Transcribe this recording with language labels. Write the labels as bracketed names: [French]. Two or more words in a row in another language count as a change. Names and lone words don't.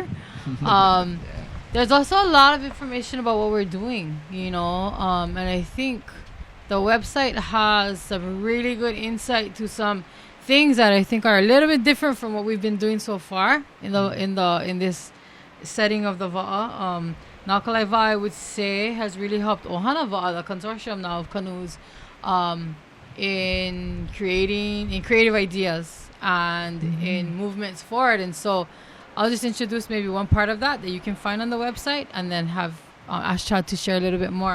[English] There's also a lot of information about what we're doing, and I think the website has some really good insight to some things that I think are a little bit different from what we've been doing so far in this setting of the va'a. Nakalaiva'a, I would say, has really helped Ohana Va'a, the consortium now of canoes, in creative ideas and in movements forward. And so I'll just introduce maybe one part of that you can find on the website, and then have ask Chad to share a little bit more.